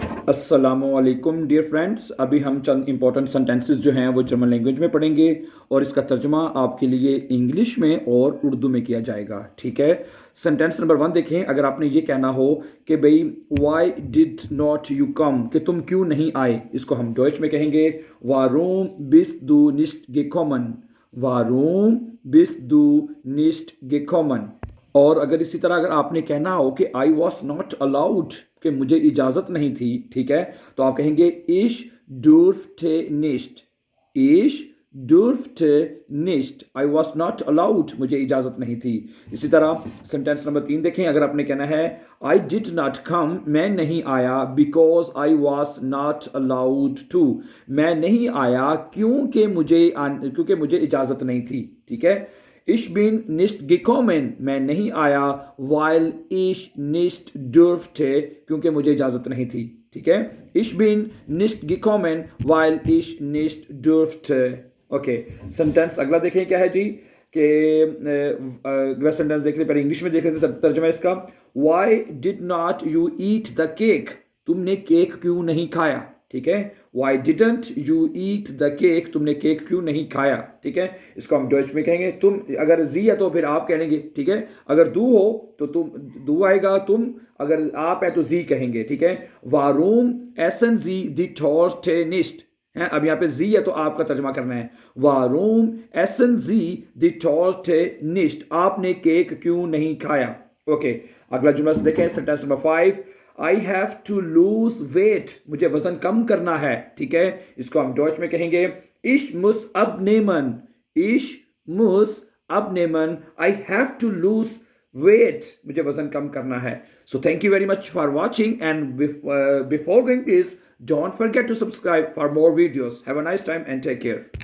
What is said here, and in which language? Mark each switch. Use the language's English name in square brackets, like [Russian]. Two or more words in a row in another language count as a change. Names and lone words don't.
[Hindi] अस्सलामुअलैकुम [English] dear friends, [Hindi] अभी हम चंद [English] important sentences [Hindi] जो हैं वो [English] German language [Hindi] में पढ़ेंगे और इसका तर्जमा आपके लिए इंग्लिश में और उर्दू में किया जाएगा। ठीक है, [English] sentence number 1 [Hindi] देखें। अगर आपने ये कहना हो कि भाई [English] why did not you come, [Hindi] कि तुम क्यों नहीं आए, इसको हम डॉइच में कहेंगे [German] warum bist du nicht gekommen. Warum bist du nicht gekommen. [Hindi] और अगर इसी तरह अगर आपने कहना हो कि [English] I was not allowed, [Hindi] कि मुझे इजाज़त नहीं थी, ठीक है, तो आप कहेंगे [German] ich durfte nicht. Ich durfte nicht, [English] I was not allowed, [Hindi] मुझे इजाज़त नहीं थी। इसी तरह [English] sentence number 3 [Hindi] देखें। अगर आपने कहना है [English] I did not come, [Hindi] मैं नहीं आया, [English] because I was not allowed to, [Hindi] मैं नहीं आया क्योंकि मुझे इजाज़त नहीं थी। ठीक है, [German] Ich bin nicht gekommen, [Hindi] मैं नहीं आया, [German] while ich nicht durfte, [Hindi] क्योंकि मुझे इजाज़त नहीं थी। ठीक है, [German] Ich bin nicht gekommen, while ich nicht durfte। [Hindi] ओके, सेंटेंस अगला देखें क्या है जी, कि अगला सेंटेंस देख रहे, पहले इंग्लिश में देख रहे थे तर्जुमा इसका। [English] Why did not you eat the cake, [Hindi] तुमने केक क्यों नहीं खाया। ठीक है, [English] why didn't you eat the cake, [Hindi] तुमने केक क्यों नहीं खाया। ठीक है, इसको हम डॉइच में कहेंगे, तुम अगर जी है तो फिर आप कहेंगे। ठीक है, अगर दू हो तो तुम दू आएगा, तुम अगर आप है तो जी कहेंगे। ठीक है, [German] Warum essen Sie die Torte nicht [Hindi] है, अब यहाँ पे जी है तो आपका तर्जमा करना है [German] warum essen Sie die Torte nicht, [Hindi] आपने केक क्यों नहीं खाया। ओके, अगला जुमला देखें, [English] sentence number 5. I have to lose weight, [Hindi] मुझे वजन कम करना है। ठीक है, इसको हम डॉइच में कहेंगे [German] ich muss abnehmen. Ich muss abnehmen, [English] I have to lose weight, [Hindi] मुझे वजन कम करना है। [English] So thank you very much for watching and before going please don't forget to subscribe for more videos. Have a nice time and take care.